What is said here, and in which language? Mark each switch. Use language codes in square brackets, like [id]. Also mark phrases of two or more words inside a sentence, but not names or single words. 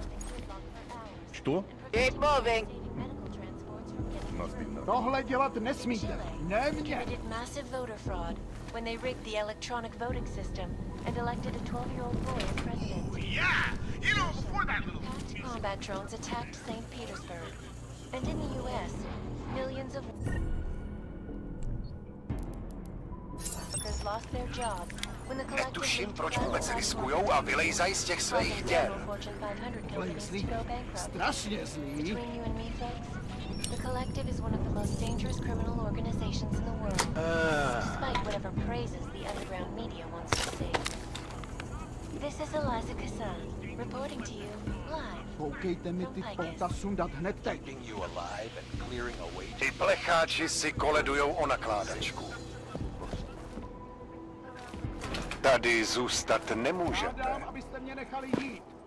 [ru] Что? [en] Keep moving. [cs] Tohle dělat nesmíte. Nemě. [en] Massive voter fraud when they rigged the electronic voting system and elected a 12-year-old boy as president. Oh, yeah! You know, before that little... Combat drones attacked St. Petersburg. And in the US, millions of workers lost their jobs when the collective... [cs] Netuším, proč vůbec riskujou a vylejzají z těch svých děr. Strašně zlý. [en] The Collective is one of the most dangerous criminal organizations in the world, despite whatever praises the underground media wants to see. This is Eliza Kassan, reporting to you live. [cs] Koukejte mi ty pouta sundat hned teď. Ty plecháči si koledujou o nakládačku. Tady zůstat nemůžete. Abyste mě nechali jít.